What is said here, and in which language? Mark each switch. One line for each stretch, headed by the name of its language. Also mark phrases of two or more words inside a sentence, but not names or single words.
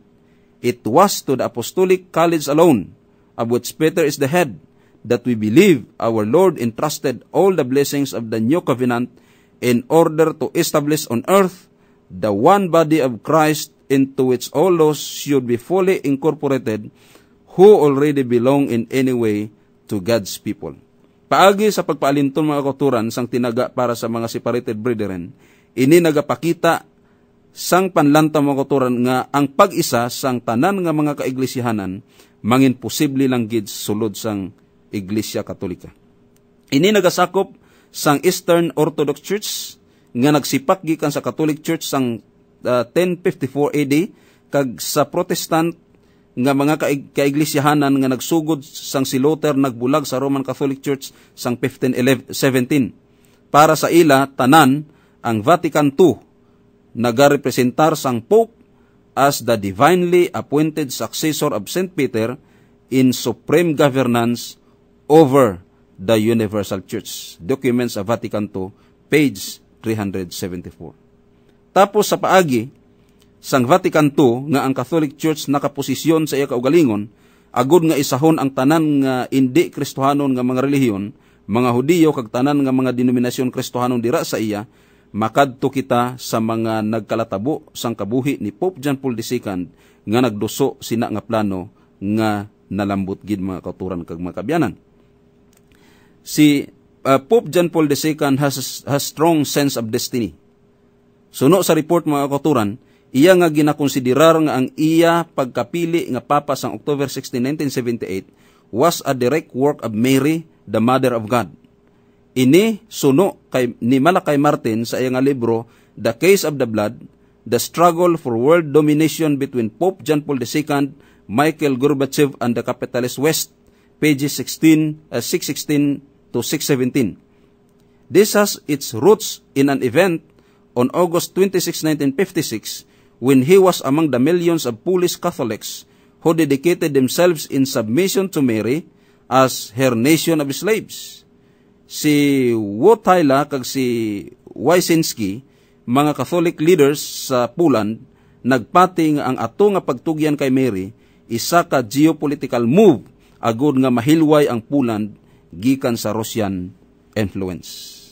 English: It was to the Apostolic College alone, of which Peter is the head, that we believe our Lord entrusted all the blessings of the new covenant in order to establish on earth the one body of Christ, into which all those should be fully incorporated who already belong in any way to God's people.
Hiligaynon: Paagi sa pagpaalinton mga kauturan sang tinaga para sa mga
English: separated brethren,
Hiligaynon: ini nagapakita sang panlanta mga kauturan nga ang pag-isa sang tanan nga mga kaiglesihanan mangin posible lang gid sulod sang Iglesia Katolika. Ini nagasakop sang Eastern Orthodox Church nga nagsipak gikan sa Catholic Church sang 1054 AD kag sa Protestant nga mga kaiglesihanan nga nagsugod sang si Luther nagbulag sa Roman Catholic Church sang 1517. Para sa ila tanan ang Vatican II nagarepresentar sang Pope
English: as the divinely appointed successor of St. Peter in supreme governance over the Universal Church.
Hiligaynon: Documents sa Vatican II, page 374. Tapos sa paagi, sang Vatican II nga ang Catholic Church nakaposisyon sa iya kaugalingon, agud nga isahon ang tanan nga indi Kristohanon nga mga relihiyon, mga Hudiyo kag tanan nga mga denominasyon Kristohanon dira sa iya, makadto kita sa mga nagkalatabo sang kabuhi ni Pope John Paul II nga nagduso sina nga plano nga nalambot gid mga kauturan kag mga kabyanan.
English: Si Pope John Paul II has strong sense of destiny.
Hiligaynon: Suno sa report mga kauturan, iya nga ginakonsiderar nga ang iya pagkapili nga papa sang October 16, 1978
English: was a direct work of Mary, the Mother of God.
Hiligaynon: Ini suno ni Malakay Martin sa iyang libro The Case of the Blood, The Struggle for World Domination Between Pope John Paul II, Michael Gorbachev and the Capitalist West, pages 616 to 617.
English: This has its roots in an event on August 26, 1956, when he was among the millions of Polish Catholics who dedicated themselves in submission to Mary as her nation of slaves.
Hiligaynon: Si Wojtyla kag si Wyszynski, mga
English: Catholic leaders
Hiligaynon: sa Poland, nagpati nga ang ato nga pagtugyan kay Mary isa ka
English: geopolitical move
Hiligaynon: agud nga mahilway ang Poland gikan sa
English: Russian influence.